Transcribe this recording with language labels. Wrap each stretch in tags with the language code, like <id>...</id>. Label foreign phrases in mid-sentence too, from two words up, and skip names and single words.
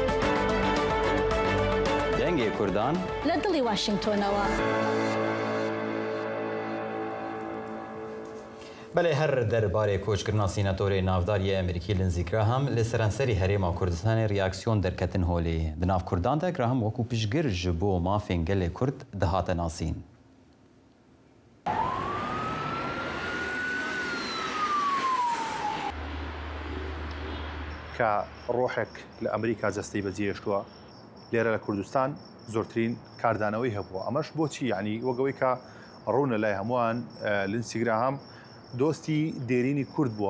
<ckb>دەنگی کوردان لە دڵی واشنگتۆنەوە. بەڵێ هەر دەربارەی کۆچکردنا سیناتۆری ناوداری ئەمریکی لینزی گراهام لە سەرانسەری هەرێما کوردستانی ریاکسیۆن دەرکەتن هۆلێ.</ckb> <ku>di nav Kurdan de Graham wekû piştgir ji bo mafên gelê Kurd dihate nasîn.</ku> <ckb>کە ڕۆحێک لە ئەمریکا جەستەی بەجێهێشتووە لێرە لە کوردستان زۆرترین کاردانەوەی هەبووە. ئەمەش بۆچی یعنی وەگەوەی کە ڕوونە لای هەمووان لینزی گراهام دۆستی دێرینی کورد بووە.</ckb>